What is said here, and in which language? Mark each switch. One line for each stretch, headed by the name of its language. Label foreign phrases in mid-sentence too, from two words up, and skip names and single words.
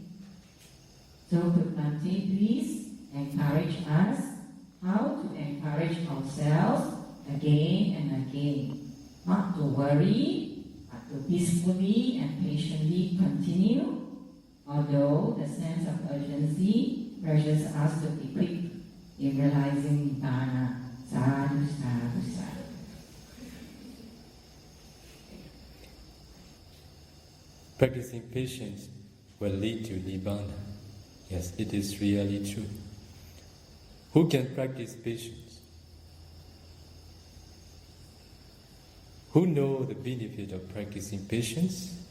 English: So could Bhante please encourage us how to encourage ourselves again and again, not to worry, but to peacefully and patiently continue, although the sense of urgency pressures us to be quick in realizing Nibbana.
Pali: Sadhu, sadhu, sadhu.
English: Practicing patience will lead to Nibbana. Yes, it is really true. Who can practice patience? Who know the benefit of practicing patience?